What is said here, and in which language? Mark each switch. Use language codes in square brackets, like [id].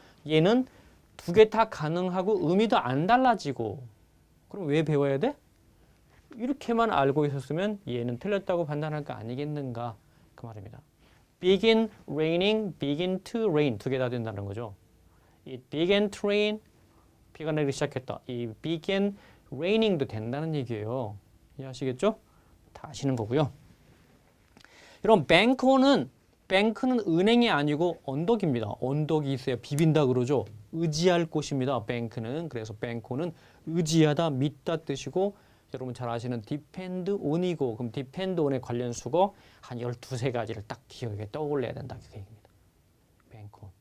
[ko] 얘는 두 개 다 가능하고 의미도 안 달라지고. 그럼 왜 배워야 돼? 이렇게만 알고 있었으면 얘는 틀렸다고 판단할 거 아니겠는가 그 말입니다. begin raining, begin to rain 두 개 다 된다는 거죠. [en] It began to rain, [ko] 비가 내리기 시작했다. 이 began raining도 된다는 얘기예요. 이해하시겠죠? 다 아시는 거고요. 여러분 뱅크는 은행이 아니고 언덕입니다. 언덕이 있어야 비빈다 그러죠. 의지할 곳입니다. 뱅크는. 그래서 뱅크는 의지하다, 믿다 뜻이고 여러분 잘 아시는 depend on이고 그럼 depend on에 관련 수거 한 12~13가지를 딱 기억에 떠올려야 된다. 그 얘기입니다. 뱅크.